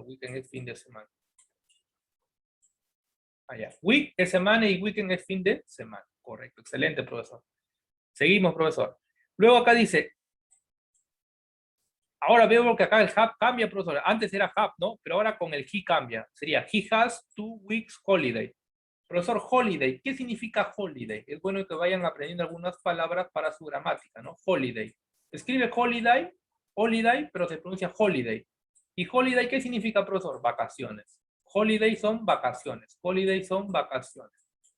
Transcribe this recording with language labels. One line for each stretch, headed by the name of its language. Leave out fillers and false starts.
Spanish: Weekend es fin de semana. Ah, ya. Week es semana y weekend es fin de semana. Correcto. Excelente, profesor. Seguimos, profesor. Luego acá dice, ahora veo que acá el have cambia, profesor. Antes era have, ¿no? Pero ahora con el he cambia. Sería,
English: he has 2 weeks holiday.
Spanish: Profesor, holiday. ¿Qué significa holiday? Es bueno que vayan aprendiendo algunas palabras para su gramática, ¿no? Holiday. Escribe holiday, holiday, pero se pronuncia holiday. ¿Y holiday qué significa, profesor? Vacaciones. Holiday son vacaciones. Holiday son vacaciones.